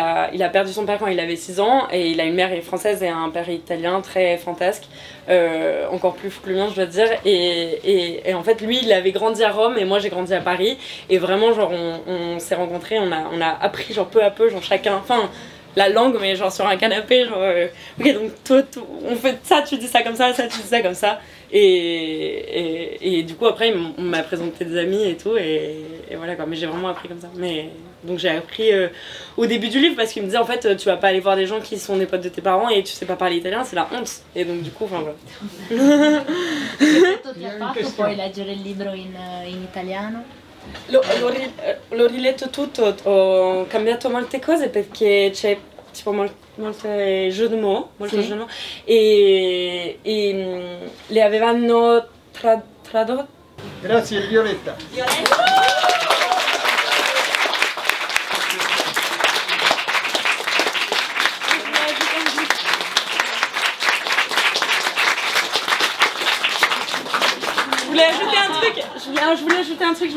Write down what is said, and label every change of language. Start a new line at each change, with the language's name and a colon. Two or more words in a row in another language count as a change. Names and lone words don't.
French: a perdu son père quand il avait 6 ans et il a une mère française et un père italien très fantasque, encore plus fou que le mien je dois dire et en fait lui il avait grandi à Rome et moi j'ai grandi à Paris et vraiment genre on s'est rencontrés, on a appris genre peu à peu genre chacun, la langue mais genre sur un canapé genre ok donc toi on fait ça, tu dis ça comme ça, tu dis ça comme ça et du coup après on m'a présenté des amis et tout et voilà quoi, mais j'ai vraiment appris comme ça. Mais donc j'ai appris au début du livre parce qu'il me disait en fait tu vas pas aller voir des gens qui sont des potes de tes parents et tu sais pas parler italien, c'est la honte et donc du coup voilà.
Italian: Ti ha fatto poi leggere il libro in italiano? L'ho riletto tutto, ho cambiato molte cose perché c'è tipo molte
French: jeux de mots, jeux de mots
Italian: e le avevano tradotto. Grazie Violetta.
French: Je voulais ajouter un truc.